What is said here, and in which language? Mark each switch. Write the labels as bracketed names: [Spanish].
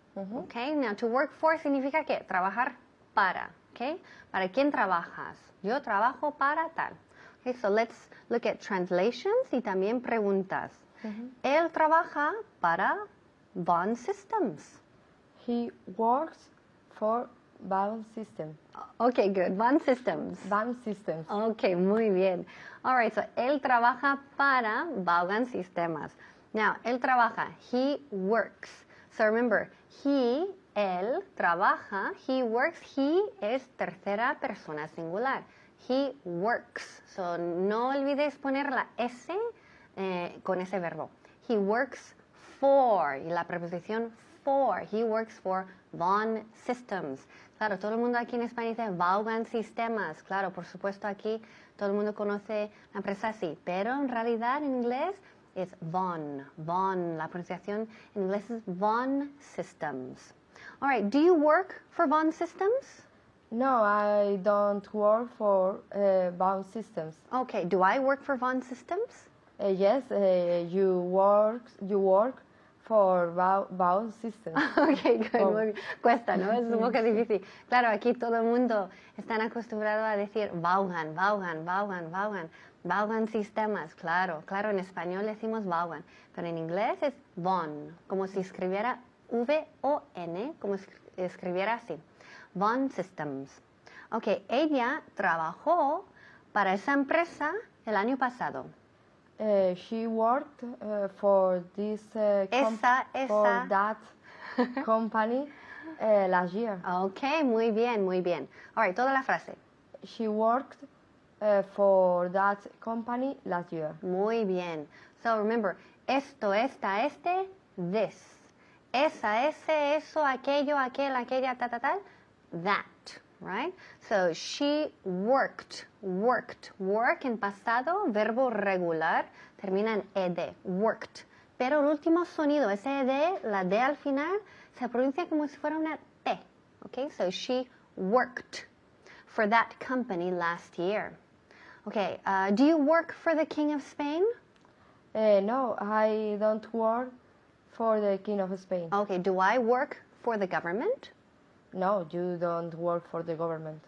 [English] Okay. Now, to work for [Spanish] significa que trabajar para. [English] Okay. [Spanish] ¿Para quién trabajas? Yo trabajo para tal. Okay. [English] So let's look at translations [Spanish] y también preguntas. Él trabaja para Von Systems. [English] He works for Vaughan System. Okay, good. Von Systems. Vaughan Systems. [Spanish] Okay, muy bien. [English] All right, so [Spanish] él trabaja para Vaughan Sistemas. [English] Now, [Spanish] él trabaja, [English] he works. So remember, él trabaja, he works, he [Spanish] es tercera persona singular. [English] He works. So [Spanish] no olvides poner la S con ese verbo. [English] He works for, [Spanish] y la preposición [English] for. He works for Vaughan Systems. [Spanish] Claro, todo el mundo aquí en España dice Vaughan Sistemas. Claro, por supuesto aquí todo el mundo conoce la empresa así. Pero en realidad en inglés es Vaughan. Vaughan. La pronunciación en inglés es Vaughan Systems. [English] All right, do you work for Vaughan Systems? No, I don't work for Vaughan Systems. Okay, do I work for Vaughan Systems? Yes, you work for vowel system. Ok, good, Oh. [Spanish] muy bien. Cuesta, ¿no? Es un poco difícil. Claro, aquí todo el mundo están acostumbrado a decir Vaughan, Vaughan, Vaughan, Vaughan. Vaughan sistemas, claro. Claro, en español decimos Vaughan, pero en inglés es Von, como si escribiera V-O-N, como escribiera así. Von Systems. Ok, ella trabajó para esa empresa el año pasado. [English] She worked for this for that company last year. [Spanish] Ok, muy bien, muy bien. [English] All right, [Spanish] toda la frase. [English] She worked for that company last year. [Spanish] Muy bien. [English] So remember, [Spanish] esto, esta, este, this. Esa, ese, eso, aquello, aquel, aquella, tal, that. Right? [English] So she worked. [Spanish] Work en pasado, verbo regular, termina en ed. Worked. Pero el último sonido, ese ed, la d al final, se pronuncia como si fuera una t. [English] Okay? So she worked for that company last year. Okay, do you work for the King of Spain? No, I don't work for the King of Spain. Okay, do I work for the government? No, you don't work for the government.